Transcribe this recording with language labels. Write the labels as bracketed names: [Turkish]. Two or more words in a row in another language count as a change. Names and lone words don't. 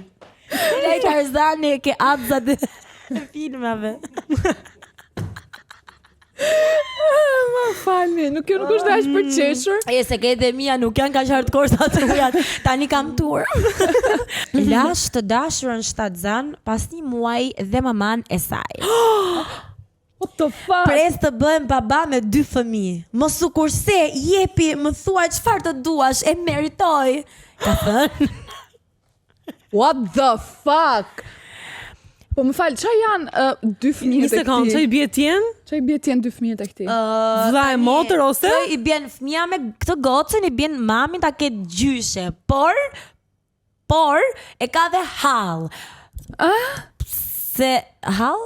[Albanian] Ai Tarzani ke abzat e filmave. Më falni, nuk është aq për qeshur. E sekretet e mia nuk janë kaq hardcore sa tuja. Tani kam tur. Lash të dashurën shtatzan pas një muaji dhe maman e saj. [English] What the fuck? [Albanian] Pres të bëhem baba me 2 fëmijë. Mos u kurse, jepi, më thuaj çfarë të duash, e meritoj. Ka thënë. [English] What the fuck? [Albanian] Po më fal, çfarë janë 2 fëmijë të këtij? Çfarë i bie tien? Çfarë i bie tien 2 fëmijë të këtij? Vlla e motër ose? I bjen fëmia me këtë gocën, i bjen mamin ta ketë gjyshe, por e ka dhe hall. Se hall?